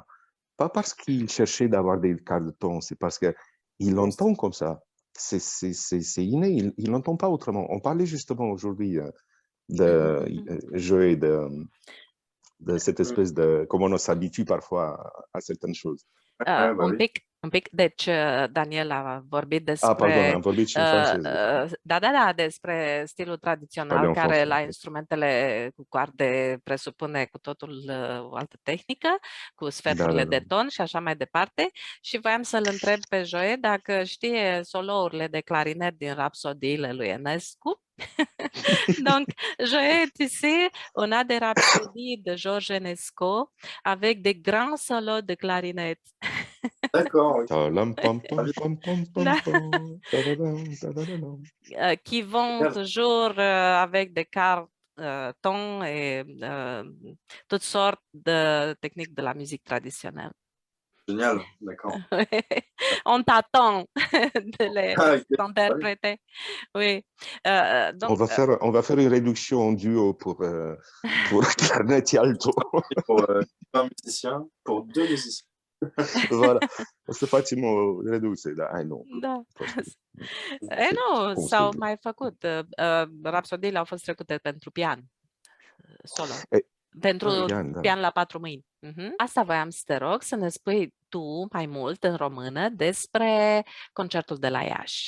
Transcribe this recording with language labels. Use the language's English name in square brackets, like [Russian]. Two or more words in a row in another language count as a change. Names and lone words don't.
[French] Pas parce qu'ils cherchaient d'avoir des quarts de ton, c'est parce qu'ils l'entendent comme ça. C'est inné, ils l'entendent pas autrement. On parlait justement aujourd'hui de jouer de cette espèce de comment on s'habitue parfois à certaines choses. [Romanian] Un pic, deci Daniel a vorbit despre pardon, am vorbit și în franceză. Da, despre stilul tradițional care la instrumentele cu coarde presupune cu totul o altă tehnică, cu sferturile de ton și așa mai departe. Și voiam să-l întreb pe Joe dacă știe solourile de clarinet din rapsodiile lui Enescu. [French] Donc, Joe, tu sais, on a des rhapsodies de Georges Enescu avec des grands solos de clarinette. D'accord. Qui vont toujours avec des quarts ton et toutes sortes de techniques de la musique traditionnelle. Génial, d'accord. On t'attend de les interpréter. Oui. Donc, on va faire une réduction en duo pour clarinette et alto. Pour un musicien, pour deux musiciens. Voilà, [Romanian] o să facem o reducere, da, nu. Da. Nu, s-au mai făcut. Rapsodiile au fost trecute pentru pian, solo. Pentru pian la 4 mâini. Asta voiam să te rog să ne spui tu mai mult în română despre concertul de la Iași.